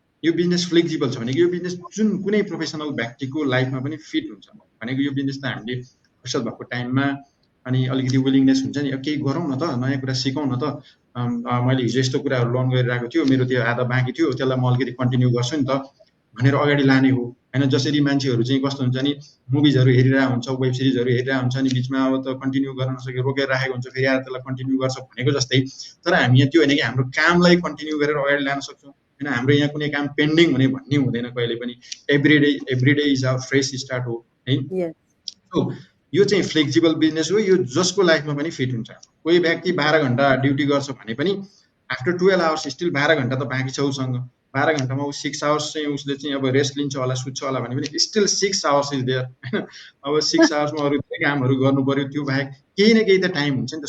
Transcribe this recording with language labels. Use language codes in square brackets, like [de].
[ne] यो business flexible छ भनेको यो बिजनेस जुन कुनै प्रोफेसनल व्यक्तिको लाइफमा पनि फिट हुन्छ भनेको यो बिजनेस त हामीले फुर्सद भएको टाइममा अनि अलिकति विलिङनेस हुन्छ नि, केही गरौँ न त, नयाँ कुरा सिकौँ न त, मैले हिजो यस्तो कुराहरू लर्न गरिरहेको थियो, मेरो त्यो आधा बाँकी थियो, त्यसलाई म अलिकति कन्टिन्यू गर्छु नि त भनेर अगाडि लाने हो हैन। जसरी मान्छेहरू चाहिँ कस्तो हुन्छ नि, मुभिजहरू हेरिरहेको हुन्छ, वेब सिरिजहरू हेरिरहेको हुन्छ नि, बिचमा अब त कन्टिन्यू गर्न नसके रोकेर राखेको हुन्छ, फेरि आएर त्यसलाई कन्टिन्यू गर्छ भनेको जस्तै। तर हामी यहाँ त्यो होइन कि हाम्रो कामलाई कन्टिन्यू गरेर अगाडि लान सक्छौँ हैन। हाम्रो यहाँ कुनै काम पेन्डिङ हुने भन्ने हुँदैन कहिले पनि। [en] Every day is a fresh start हो है। [ne] सो यो चाहिँ फ्लेक्सिबल बिजनेस हो, यो जसको लाइफमा पनि फिट हुन्छ। कोही व्यक्ति 12 घण्टा ड्युटी गर्छ भने पनि [en] after 12 hours still [ne] 12 घण्टा त बाँकी छ उसँग। 12 घण्टामा ऊ 6 आवर्स चाहिँ उसले चाहिँ अब रेस्ट लिन्छ होला, सुत्छ होला भने पनि [en] still 6 hours is there [ne] हैन। अब 6 आवर्समा अरू धेरै कामहरू गर्नु पर्यो, त्यो बाहेक केही न केही त टाइम हुन्छ नि त।